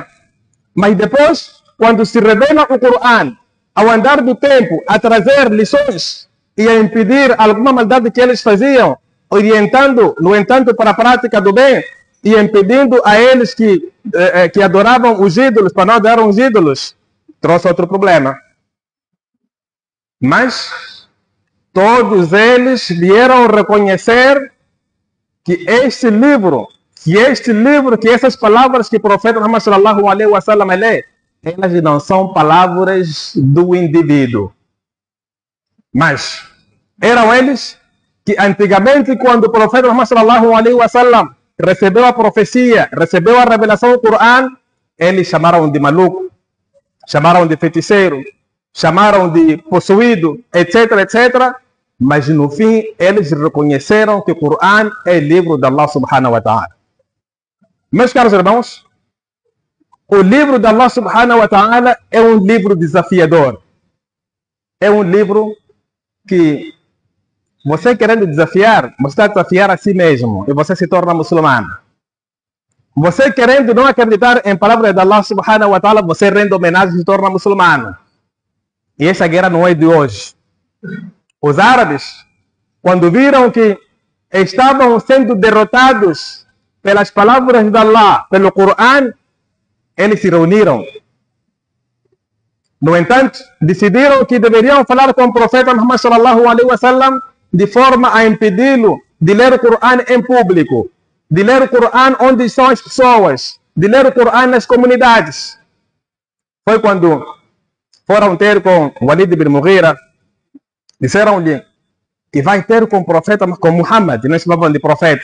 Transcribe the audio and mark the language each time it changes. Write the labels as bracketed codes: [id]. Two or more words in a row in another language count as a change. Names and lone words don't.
[pt] Mas depois, quando se revela o Corão, ao andar do tempo, a trazer lições e a impedir alguma maldade que eles faziam, orientando, no entanto, para a prática do bem e impedindo a eles que adoravam os ídolos, para não adorar os ídolos, trouxe outro problema. Mas todos eles vieram reconhecer que que essas palavras que o profeta Muhammad [ar] صلى الله عليه وسلم [pt] lê, elas não são palavras do indivíduo. Mas eram eles que antigamente, quando o profeta Muhammad [ar] صلى الله عليه وسلم [pt] recebeu a profecia, recebeu a revelação do Corão, eles chamaram de maluco, chamaram de feiticeiro, chamaram de possuído, etc, etc. Mas no fim, eles reconheceram que o Corão é livro de Allah [ar] سبحانه وتعالى. [pt] Meus caros irmãos, o livro de Allah [ar] سبحانه وتعالى [pt] é um livro desafiador. É um livro que você querendo desafiar, você está a desafiar a si mesmo e você se torna muçulmano. Você querendo não acreditar em palavras de Allah [ar] سبحانه وتعالى, [pt] você rende homenagem e se torna muçulmano. E essa guerra não é de hoje. Os árabes, quando viram que estavam sendo derrotados pelas palavras de Allah, pelo Corão, eles se reuniram. No entanto, decidiram que deveriam falar com o profeta Muhammad [ar] صلى الله عليه وسلم [pt] de forma a impedi-lo de ler o Corão em público, de ler o Corão onde estão as pessoas, de ler o Corão nas comunidades. Foi quando foram ter com Walid ibn Mughira, disseram-lhe que vai ter com o profeta, com Muhammad, não chamavam de profeta.